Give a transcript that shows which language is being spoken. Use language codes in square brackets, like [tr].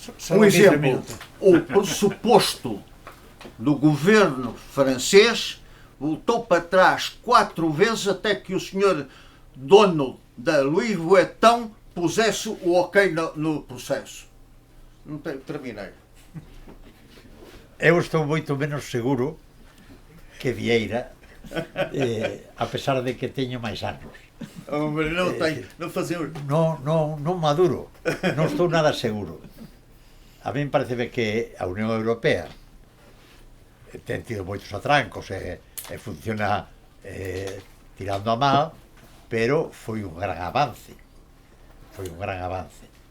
[pt] Um exemplo, o pressuposto do governo francês voltou para trás 4 vezes até que o senhor dono da Louis Vuitton pusesse o ok no processo. Não terminei. [gl] Eu estou moito menos seguro que Vieira, a pesar de que teño máis anos. [pt] Hombre, não tenho, não fazer... [gl] Non maduro, non estou nada seguro. A mí parece que a Unión Europea ten tido moitos atrancos e funciona tirando a mal, pero foi un gran avance. Foi un gran avance.